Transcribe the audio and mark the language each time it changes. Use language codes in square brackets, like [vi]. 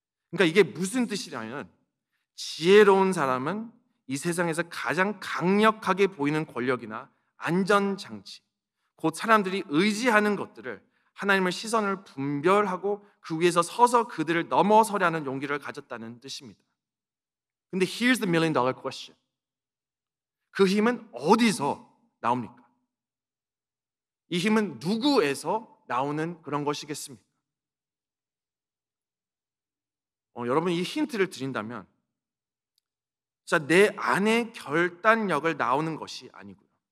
[ko] 그러니까 이게 무슨 뜻이냐면 지혜로운 사람은 이 세상에서 가장 강력하게 보이는 권력이나 안전장치, 곧 사람들이 의지하는 것들을 하나님의 시선을 분별하고 그 위에서 서서 그들을 넘어서려는 용기를 가졌다는 뜻입니다. 근데 [en] here's the million dollar question. [ko] 그 힘은 어디서 나옵니까? 이 힘은 누구에서 나오는 그런 것이겠습니까? 여러분 이 힌트를 드린다면 내 안의 결단력을 나오는 것이 아니고요.